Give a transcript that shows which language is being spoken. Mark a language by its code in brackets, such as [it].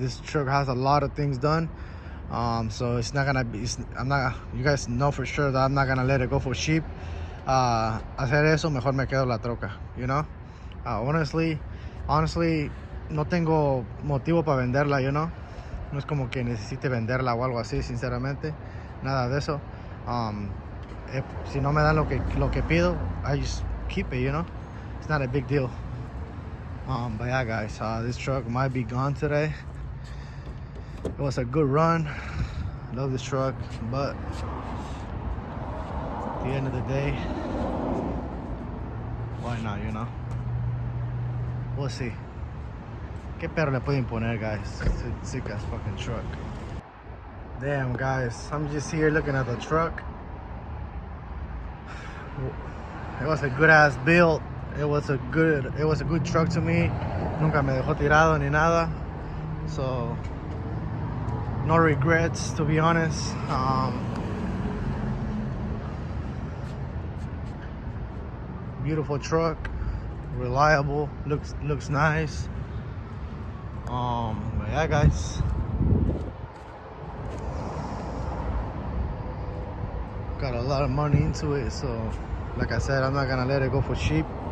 [en] This truck has a lot of things done. So it's not gonna be. You guys know for sure that I'm not gonna let it go for cheap. [es] Hacer eso, mejor me quedo la troca. [en] You know. Honestly, [es] no tengo motivo para venderla. You know. No es como que necesite venderla o algo así, sinceramente. Nada de eso. Si no me dan lo que pido, [en] I just keep it, you know. It's not a big deal. But yeah, guys, this truck might be gone today. It was a good run. I love this truck, but at the end of the day, why not, you know? We'll see. [es] ¿Qué perro le pueden poner, guys? [en] It's a sick ass fucking truck. Damn, guys, I'm just here looking at the truck. It was a good ass build. It was a good truck to me. [es] Nunca me dejó tirado ni nada. [en] So no regrets, to be honest. Beautiful truck, reliable, looks nice. But yeah, guys, got a lot of money into it, so like I said, I'm not gonna let it go for cheap.